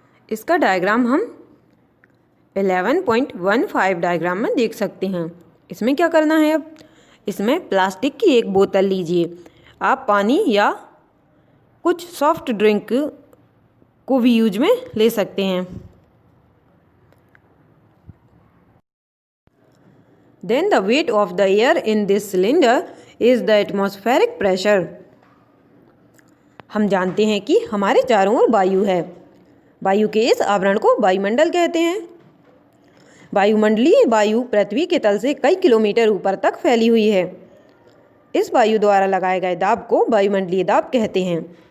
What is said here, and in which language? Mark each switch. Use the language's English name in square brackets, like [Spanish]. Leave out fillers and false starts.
[Hindi] इसका डायग्राम हम 11.15 डायग्राम में देख सकते हैं। इसमें क्या करना है, अब इसमें प्लास्टिक की एक बोतल लीजिए। आप पानी या कुछ सॉफ्ट ड्रिंक को भी यूज में ले सकते हैं। [English] Then the weight of the air in this cylinder is the atmospheric pressure. [Hindi] हम जानते हैं कि हमारे चारों ओर वायु है। वायु के इस आवरण को वायुमंडल कहते हैं। वायुमंडलीय वायु पृथ्वी के तल से कई किलोमीटर ऊपर तक फैली हुई है। इस वायु द्वारा लगाए गए दाब को वायुमंडलीय दाब कहते हैं।